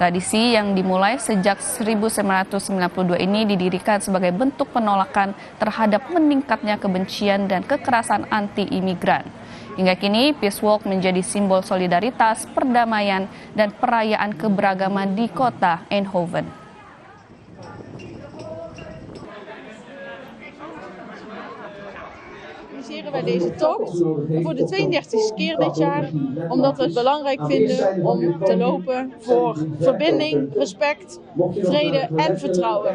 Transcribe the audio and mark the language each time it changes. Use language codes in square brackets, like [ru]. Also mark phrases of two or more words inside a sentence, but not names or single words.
[id] Tradisi yang dimulai sejak 1992 ini didirikan sebagai bentuk penolakan terhadap meningkatnya kebencian dan kekerasan anti-imigran. Hingga kini, Peace Walk menjadi simbol solidaritas, perdamaian, dan perayaan keberagaman di kota Eindhoven. [nl] Wij deze tocht voor de 32e keer dit jaar, omdat we het belangrijk vinden om te lopen voor verbinding, respect, vrede en vertrouwen.